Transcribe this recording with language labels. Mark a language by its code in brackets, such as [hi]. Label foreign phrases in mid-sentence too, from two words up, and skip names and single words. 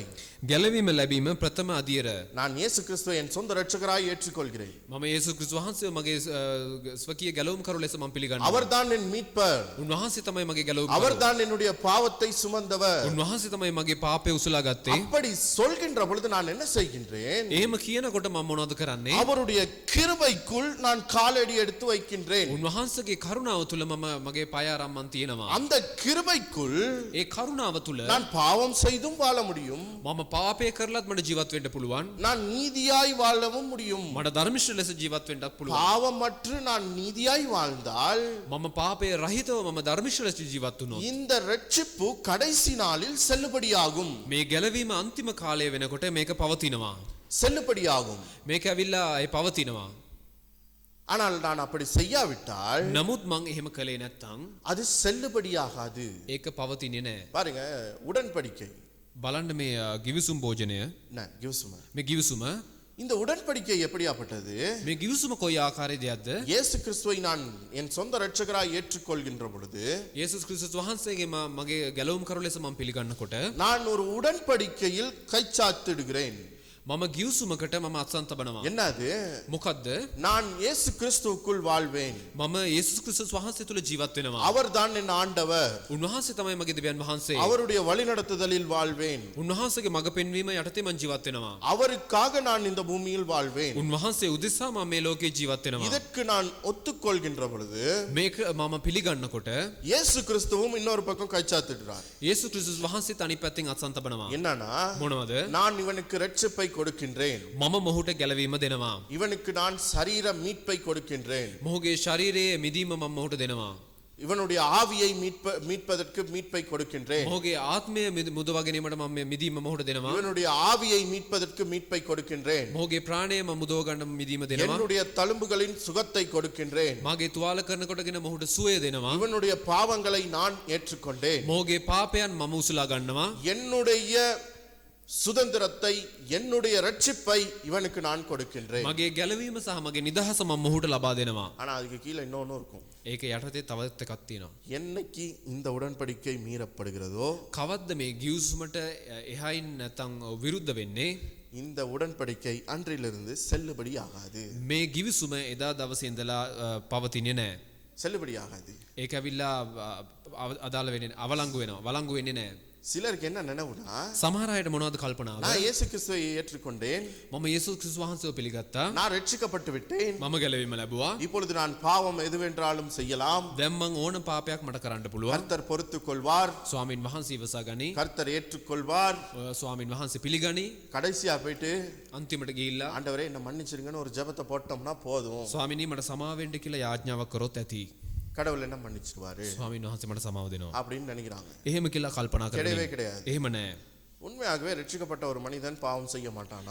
[si] ගැලවීම ලැබීම ප්‍රථම අදියර. [ta] நான் இயேசு கிறிஸ்துவை என் சொந்த ரட்சகராய் ஏற்றுக்கொள்கிறேன். [si] මම යේසුස් ක්‍රිස්තුස් වහන්සේව මගේ ස්වකීය ගැලවුම් කරු ලෙස මම පිළිගන්නවා. [ta] அவர்தான் என் மீட்பர். [si] උන්වහන්සේ තමයි මගේ ගැලවුම් කරු. [ta] அவர்தான் என்னுடைய பாவத்தை சுமந்தவர். [si] උන්වහන්සේ තමයි මගේ පාපය උසලා ගත්තේ. [ta] அப்படி சொல்கின்ற பொழுது நான் என்ன செய்கின்றேன்? [si] එහෙම කියනකොට මම මොනවද කරන්නේ? [ta] அவருடைய கிருபைக்குள் நான் காலடி எடுத்து வைக்கின்றேன். [si] උන්වහන්සේගේ කරුණාව තුල මම මගේ පය අරන් තියෙනවා. [ta] அந்த கிருபைக்குள் [si] ඒ කරුණාව තුල [ta] நான் பாவம் செய்தும் வாழ முடியும். [si] මම පාපය කරලත් මට ජීවත් වෙන්න පුළුවන්. [ta] நான் நீதியாய் வாழவும் முடியும். [si] මට ධර්මිෂ්ඨ ලෙස ජීවත් වෙන්නත් පුළුවන්. [ta] பாவமற்று நான் நீதியாய் வாழ்ந்தால், [si] මම පාපය රහිතව මම ධර්මිෂ්ඨ ලෙස ජීවත් වුණොත් [ta] இந்த ரட்சிப்பு கடைசி நாளில் செல்லுபடியாகும். [si] මේ ගැලවීම අන්තිම කාලය වෙනකොට මේක පවතිනවා. [ta] செல்லுபடியாகும். [si] මේක ඇවිල්ලා ඒ පවතිනවා. [ta] ஆனால் நான் அப்படி செய்யாவிட்டால் [si] නමුත් මං එහෙම කළේ නැත්තම් [ta] அது செல்லுபடியாகாது. [si] ඒක පවතින්නේ නැහැ. [ta] பாருங்க, உடன்படிக்கை [si] බලන්න මේ ගිවිසුම් භෝජනය [ta] என்ன கிவ்சும. [si] මේ ගිවිසුම [ta] இந்த உடன்படிக்கை எப்படியாப்பட்டது? [si] මේ ගිවිසුම කොයි ආකාරයේදයක්ද? [ta] இயேசு கிறிஸ்துவை நான் என் சொந்த இரட்சகராய் ஏற்றுக்கொள்கின்ற பொழுது [si] යේසුස් ක්‍රිස්තුස් වහන්සේගේ මගේ ගැලවුම් කරු ලෙස මම පිළිගන්නකොට [ta] நான் ஒரு உடன்படிக்கையில் கைச்சாத்திடுகிறேன். [si] මම ගිවිසුමකට මම අත්සන් තබනවා. [ta] என்னது? [si] මොකද්ද? [ta] நான் இயேசு கிறிஸ்துவுக்குள் வாழ்வேன். [si] මම යේසුස් ක්‍රිස්තුස් වහන්සේ තුල ජීවත් වෙනවා. [ta] அவர்தான் என் ஆண்டவர். [si] උන්වහන්සේ තමයි මගේ දෙවියන් වහන්සේ. [ta] அவருடைய வழிநடத்துதலில் வாழ்வேன். [si] උන්වහන්සේගේ මඟ පෙන්වීම යටතේ මම ජීවත් වෙනවා. [ta] அவருக்காக நான் இந்த பூமியில் வாழ்வேன். [si] උන්වහන්සේ උදෙසා මම මේ ලෝකේ ජීවත් වෙනවා. [ta] இதற்கு நான் ஒத்துக்கொள்கின்ற பொழுது [si] මේක මම පිළිගන්නකොට [ta] இயேசு கிறிஸ்துவும் இன்னொரு பக்கம் கைச்சாத்திடுறார். [si] යේසුස් ක්‍රිස්තුස් වහන්සේ අනිත් පැත්තෙන් අත්සන් තබනවා. [ta] என்னன்னா, [si] මොනවද? [ta] நான் இவனுக்கு இரட்சிப்பை கொடுக்கின்றேன். [si] මම මොහුට ගැලවීම දෙනවා. [ta] இவனுக்கு நான் சரீர மீட்பை கொடுக்கின்றேன். [si] මොහුගේ ශරීරයේ මිදීම මම මොහුට දෙනවා. [ta] இவனுடைய ஆவியை மீட்பதற்கு மீட்பை கொடுக்கின்றேன். [si] මොහුගේ ආත්මය මුදවා ගැනීමට මම මිදීම මොහුට දෙනවා. [ta] இவனுடைய ஆவியை மீட்பதற்கு மீட்பை கொடுக்கின்றேன். [si] මොහුගේ ප්‍රාණය මම මුදව ගන්න මිදීම දෙනවා. [ta] என்னுடைய தழும்புகளின் சுகத்தை கொடுக்கின்றேன். [si] මාගේ තුවාල කරනකොටගෙන මොහුට සුවය දෙනවා. [ta] இவனுடைய பாவங்களை நான் ஏற்றுக்கொண்டேன். [si] මොහුගේ පාපයන් මම උසුලා ගන්නවා. [ta] என்னுடைய சுதந்திரத்தை, என்னுடைய ரட்சிப்பை இவனுக்கு நான் கொடுக்கின்றேன். [si] මගේ ගැලවීම සහ මගේ නිදහස මම මොහුට ලබා දෙනවා. [ta] ஆனா அதுக்கு கீழே இன்னொன்னு இருக்கும். [si] ඒක යටතේ තවත් එකක් තියෙනවා. [ta] என்னைக்கு இந்த உடன்படிக்கை மீறப்படுகிறதோ [si] කවද්ද මේ ගිවිසුමට එහයින් නැත්නම් විරුද්ධ වෙන්නේ? [ta] இந்த உடன்படிக்கை அன்றிலிருந்து செல்லுபடி ஆகாது. [si] මේ ගිවිසුම එදා දවසේ ඉඳලා පවතින්නේ නැහැ. [ta] செல்லுபடி ஆகாது. [si] ඒක ඇවිල්ලා අදාළ වෙන්නේ අවලංගු වෙනවා. වළංගු වෙන්නේ නැහැ. [ta] சிலருக்கு என்ன நினைவுனா, [si] සමහර අයට මොනවද කල්පනාව? [ta] நான் இயேசு கிறிஸ்துவை ஏற்றுக்கொண்டேன், [si] මම යේසුස් ක්‍රිස්තුස් වහන්සේව පිළිගත්තා. [ta] நான் ரட்சிக்கப்பட்டு விட்டேன், [si] මම ගැලවීම ලැබුවා. [ta] இப்பொழுது நான் பாவம் எதுவென்றாலும் செய்யலாம், [si] දැන් මං ඕන පාපයක් මට කරන්න පුළුවන්. [ta] கர்த்தர் பொறுத்துக் கொள்வார், [si] ස්වාමින් වහන්සේ ඉවසා ගනි. [ta] கர்த்தர் ஏற்றுக்கொள்வார். [si] ස්වාමින් වහන්සේ පිළිගනි. [ta] கடைசியா போயிட்டு [si] අන්තිමට ගිහිල්ලා [ta] ஆண்டவரே என்ன மன்னிச்சிருங்கன்னு ஒரு ஜெபத்தை போட்டோம்னா போதும், [si] ස්වාමිනී මට සමාව වෙන්න කියලා යාඥාවක් කරොත් ඇති. [ta] கடவுள் என்ன மன்னிச்சிடுவாரு [si] ස්වාමින් වහන්සේ මට සමාව දෙනවා. [ta] அப்படின்னு நினைக்கிறாங்க. [si] එහෙම කියලා කල්පනා [ta] கிடையவே [si] කරන්නේ. [ta] கிடையாது. [si] එහෙම නෑ. [ta] உண்மையாகவே ரட்சிக்கப்பட்ட ஒரு மனிதன் பாவம் செய்ய மாட்டானா?